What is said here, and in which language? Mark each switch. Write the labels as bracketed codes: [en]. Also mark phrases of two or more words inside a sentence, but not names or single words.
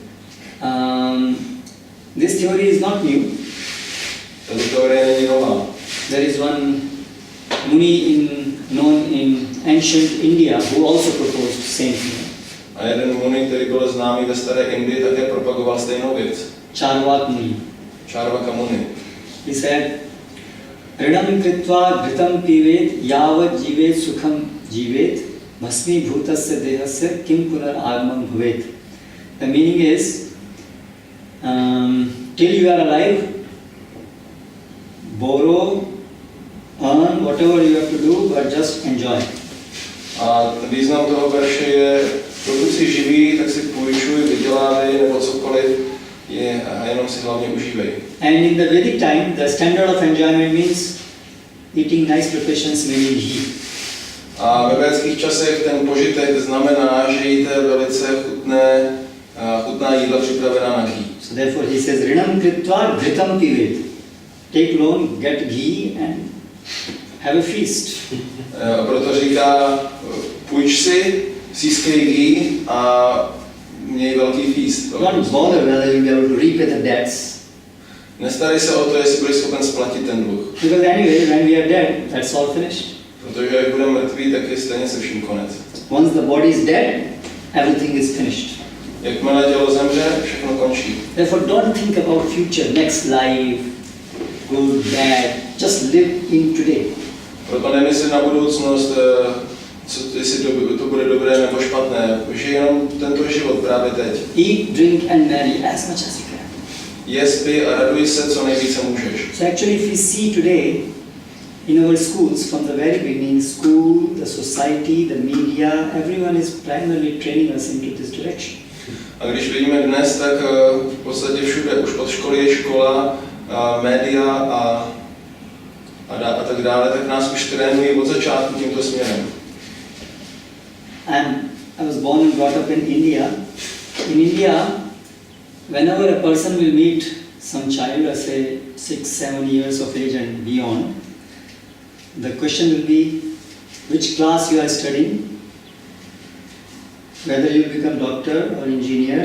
[en] This theory is not new. [cs] Tato teorie není nová. [en] There is one Muni known in ancient India who also proposed the same thing. [cs] A jeden Muni, který byl známý ve staré Indii, také propagoval stejnou věc. [en] Charvak Muni. Charvaka Muni. He said, [sa] Rinam kritva ghritam pivet yavat jivet sukham jivet bhasmi bhutasya dehasya kim punar agmam bhavet. [en] The meaning is, till you are alive, borrow, earn, whatever you have to do, but just enjoy. [cs] A význam toho verše je, pokud si živý, tak si půjčuj, vydělávej nebo cokoliv, a jenom si hlavně užívej. [en] And in the Vedic time, the standard of enjoyment means eating nice preparations made in ghee. [cs] A ve védských časech ten požitek znamená, že jíte velice chutná jídla připravená na ghee. [en] So therefore he says, [sa] Rinam kritva ghritam pivet. [en] Take loan, get ghee and have a feast. [cs] A proto říká, půjč si, získej ghee a měj velký feast. [en] Don't bother whether you'll be able to repay the debts. [cs] Nestarej se o to, jestli budeš schopen splatit ten dluh. [en] Because anyway, when we are dead, that's all finished. [cs] Protože jak budeme mrtví, tak je stejně se vším konec. [en] Once the body is dead, everything is finished. [cs] Jakmile tělo zemře, všechno končí. [en] Therefore don't think about future, next life, good, bad. Just live in today. [cs] Proto nemysli na budoucnost, jestli to bude dobré nebo špatné. Žij jenom tento život právě teď. [en] Eat, drink and marry as much as you can. [cs] Jes, pij a raduj se, co nejvíce můžeš. [en] So actually if we see today in our schools, from the very beginning, school, the society, the media, everyone is primarily training us into this direction. [cs] A když vidíme dnes, tak v podstatě všude, už od školy je škola, média a tak dále, tak nás už trénují od začátku tímto směrem. [en] I was born and brought up in India. In India, whenever a person will meet some child, say 6-7 years of age and beyond, the question will be, which class you are studying, whether you become doctor or engineer.